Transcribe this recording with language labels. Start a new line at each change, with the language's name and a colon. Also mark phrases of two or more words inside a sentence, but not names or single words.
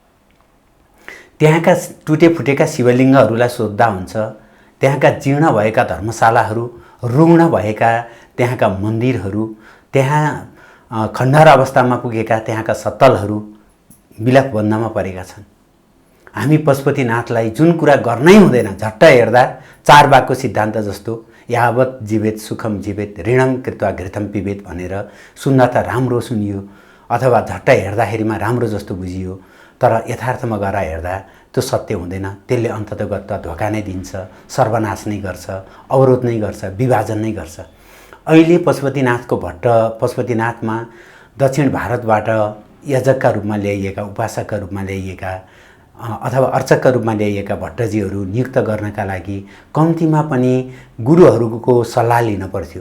Nepali: त्यहाँका टुटे फुटेका शिवलिङ्गहरूलाई सोद्धा हुन्छ, त्यहाँका जीर्ण भएका धर्मशालाहरू, रुग्ण भएका त्यहाँका मन्दिरहरू, त्यहाँ खण्डहर अवस्थामा पुगेका त्यहाँका सत्तलहरू विलापबन्धमा परेका छन्। हामी पशुपतिनाथलाई जुन कुरा गर्नै हुँदैन, झट्ट हेर्दा चारबागको सिद्धान्त जस्तो
Sanskrit: यावत् जीवेत सुखम जीवेत ऋणम कृत्वा घृतम पिबेत
Nepali: भनेर सुन्दा त राम्रो सुनियो अथवा झट्ट हेर्दाखेरिमा राम्रो जस्तो बुझियो, तर यथार्थमा गएर हेर्दा त्यो सत्य हुँदैन। त्यसले अन्ततगत धोका नै दिन्छ, सर्वनाश नै गर्छ, अवरोध नै गर्छ, विभाजन नै गर्छ। अहिले पशुपतिनाथमा दक्षिण भारतबाट याजकका रूपमा ल्याइएका, उपासकका रूपमा ल्याइएका अथवा अर्चकका रूपमा ल्याइएका भट्टजीहरू नियुक्त गर्नका लागि कम्तीमा पनि गुरुहरूको सल्लाह लिन पर्थ्यो।